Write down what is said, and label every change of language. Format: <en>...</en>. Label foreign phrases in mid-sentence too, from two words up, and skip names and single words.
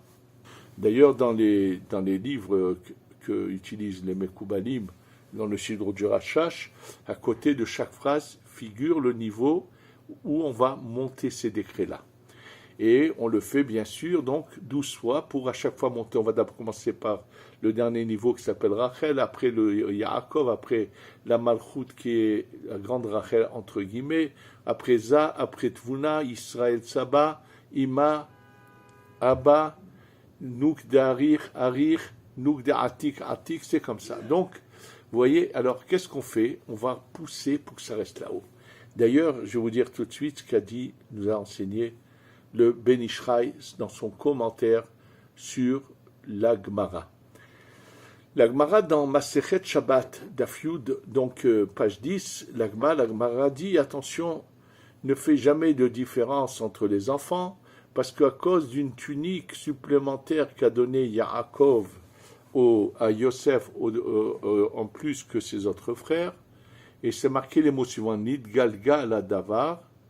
<fr>D'ailleurs, dans les livres que utilisent les Mekoubalim, dans le Sidro du Rashash, à côté de chaque phrase figure le niveau où on va monter ces décrets-là. Et on le fait bien sûr donc 12 fois pour à chaque fois monter. On va d'abord commencer par le dernier niveau qui s'appelle Rachel, après le Yaakov, après la Malchut qui est la grande Rachel entre guillemets, après Za, après Tvuna, Israël Saba, Ima, Abba, Nouk d'Arir, Arir, Nouk d'Atik, Atik, c'est comme ça. Donc, vous voyez, alors qu'est-ce qu'on fait? On va pousser pour que ça reste là-haut. D'ailleurs, je vais vous dire tout de suite ce qu'a dit, nous a enseigné le Ben Ishraï dans son commentaire sur la Gemara. La Gemara dans Masechet Shabbat d'Afyud, donc page 10, la Gemara dit attention, ne fais jamais de différence entre les enfants, parce qu'à cause d'une tunique supplémentaire qu'a donnée Yaakov à Yosef en plus que ses autres frères, et c'est marqué les mots suivants,</fr> <he>Nid Galga la Davar,</he>